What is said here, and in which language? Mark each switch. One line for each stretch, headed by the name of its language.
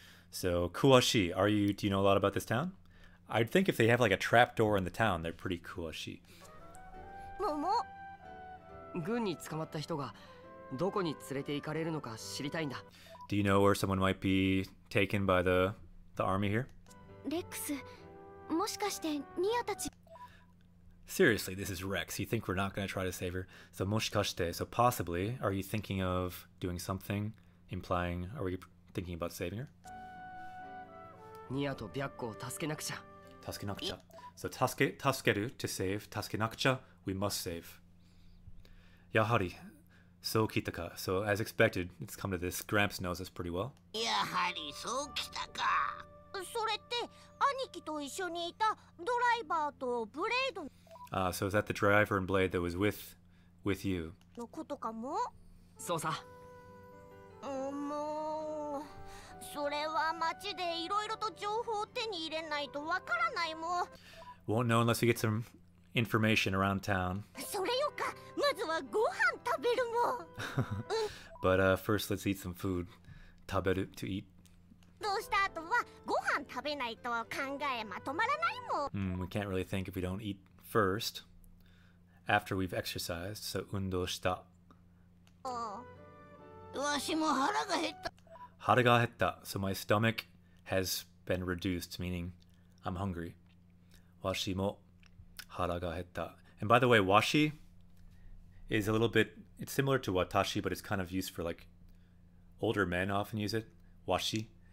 English: So kuwashi, do you know a lot about this town? I'd think if they have like a trap door in the town, they're pretty kuwashi.
Japanese: もも。軍に捕まった人がどこに連れて行かれるのか知りたいんだ。
English: Do you know where someone might be taken by the army here?
Japanese: レックス、もしかしてニアたち。
English: Seriously, this is Rex. You think we're not going to try to save her? So moshikashite, so possibly, are you thinking of doing something, implying, are we thinking about saving her?
Japanese: ニアと白虎を助けなくちゃ。
English: Taskenakucha. So taskeru, to save. Taskenakucha, we must save.
Japanese: Yahari, so kitaka.
English: So as expected, it's come to this. Gramps knows us pretty well.
Japanese: やはりそうきたか。それって兄貴と一緒にいたドライバーとブレード
English: So is that the driver and Blade that was with you?
Japanese: のことかも。そうさ。もうそれは街でいろいろと情報を手に入れないとわからないもん。
English: Won't know unless we get some information around town.
Japanese: それよか、まずはご飯食べるもん。
English: But first, let's eat some food. Taberu, to eat.
Japanese: どうした後はご飯食べないと考えまとまらないもん。
English: We can't really think if we don't eat first. After we've exercised, so undo shita.
Japanese: わしも腹が減った。 Hara ga hetta,
English: so my stomach has been reduced, meaning I'm hungry.
Japanese: Washi mo hara ga hetta.
English: And by the way, washi is a little bit, it's similar to watashi, but it's kind of used for like older men often use it. Washi.